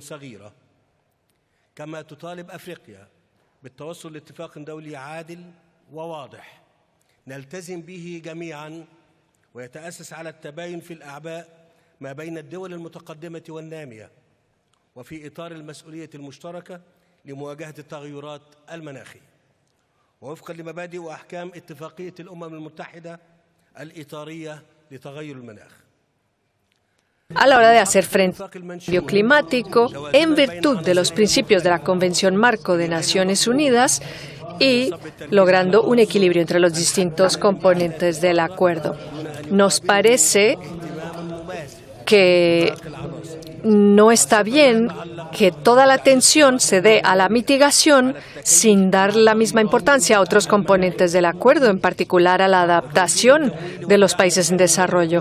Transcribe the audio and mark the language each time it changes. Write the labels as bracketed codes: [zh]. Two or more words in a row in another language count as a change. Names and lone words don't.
[ar] صغيرة كما تطالب أفريقيا بالتوصل لاتفاق دولي عادل وواضح نلتزم به جميعاً ويتأسس على التباين في الأعباء ما بين الدول المتقدمة والنامية وفي إطار المسؤولية المشتركة لمواجهة التغيرات المناخية ووفقا لمبادئ وأحكام اتفاقية الأمم المتحدة الإطارية لتغير المناخ. [es] A la hora de hacer frente al cambio climático, en virtud de los principios de la Convención Marco de Naciones Unidas y logrando un equilibrio entre los distintos componentes del acuerdo. Nos parece que no está bien que toda la atención se dé a la mitigación sin dar la misma importancia a otros componentes del acuerdo, en particular a la adaptación de los países en desarrollo.